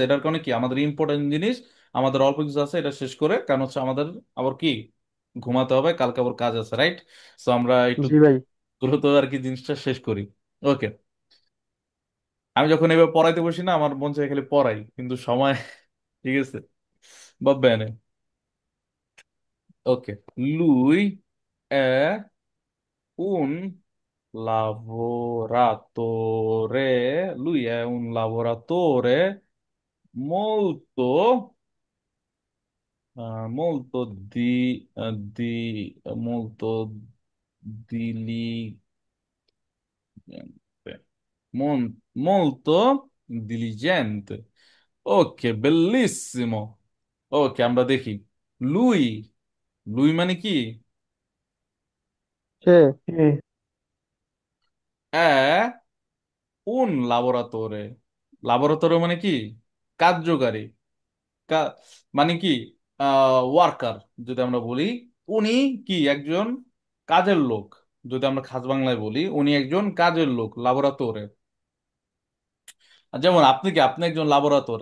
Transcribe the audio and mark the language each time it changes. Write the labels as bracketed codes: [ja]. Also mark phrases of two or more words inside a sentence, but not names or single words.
[bn] এটার কারণে কি আমাদের ইম্পর্টেন্ট জিনিস, আমাদের অল্প কিছু আছে, এটা শেষ করে, কারণ হচ্ছে আমাদের আবার কি ঘুমাতে হবে, কালকে আবার কাজ আছে, রাইট। তো আমরা একটু জি ভাই। দ্রুত আর কি জিনিসটা শেষ করি। ওকে, আমি যখন এবার পড়াইতে বসি না, আমার মন চায় খালি পড়াই, কিন্তু সময় ঠিক আছে, [it] va bene. Ok. Lui è un lavoratore. Lui è un lavoratore molto, molto molto diligente. Molto diligente. Ok, bellissimo. [bn] Ok, আমরা দেখি। [it] Lui, lui [bn] মানে কি? সে [it] È un lavoratore। [bn] লাবোরাতোরে মানে কি? কার্যকারী। কা- মানে কি? ওয়ার্কার যদি আমরা বলি, উনি কি একজন কাজের লোক। যদি আমরা খাস বাংলায় বলি, উনি একজন কাজের লোক, লাবোরাতোরে। যেমন আপনি কি, আপনি একজন লাবোরাতোরে।